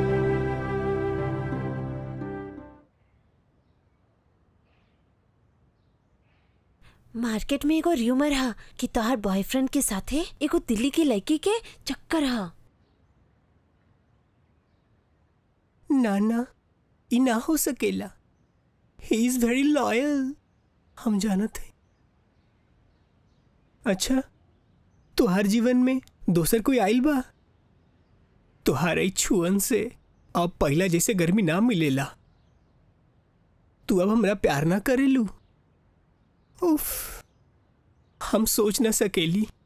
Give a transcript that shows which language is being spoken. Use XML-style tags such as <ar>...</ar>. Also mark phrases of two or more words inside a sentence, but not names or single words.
<bho>मार्केट में एगो र्यूमर हा कि तोहार बॉयफ्रेंड के साथे एगो दिल्ली की लड़की के चक्कर हा। ना ई ना हो सकेला।</bho> <en>He is very loyal.</en> <bho>हम जानत है। अच्छा, तुहार जीवन में दोसर कोई आइल बा? तुहार छुअन से अब पहला जैसे गर्मी ना मिलेला। तू अब हमरा प्यार ना करेलू? उफ, हम सोच ना सकेली।</bho>